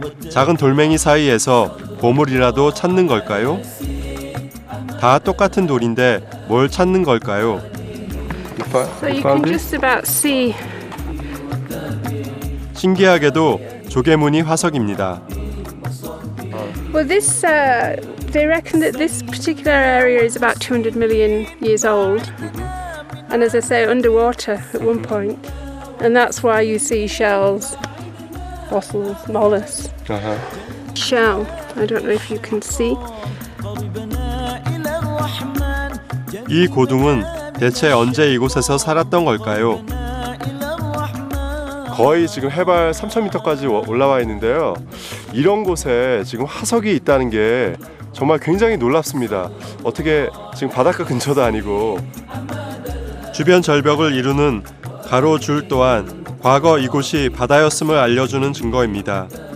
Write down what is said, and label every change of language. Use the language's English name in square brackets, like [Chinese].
[Korean] 작은 돌멩이 사이에서 보물이라도 찾는 걸까요? 다 똑같은 돌인데 뭘 찾는 걸까요? [English] So you can just about see. [Korean] 신기하게도 조개무늬 화석입니다. [English] Well, they reckon that this particular area is about 200 million years old. And as I say, underwater at one point. And that's why you see shells, fossils, mollusks. Shell, I don't know if you can see. [Korean] 이 고둥은 대체 언제 이곳에서 살았던 걸까요? 거의 지금 해발 3,000m까지 올라와 있는데요. 이런 곳에 지금 화석이 있다는 게 정말 굉장히 놀랍습니다. 어떻게 지금 바닷가 근처도 아니고. 주변 절벽을 이루는 가로줄 또한 과거 이곳이 바다였음을 알려주는 증거입니다.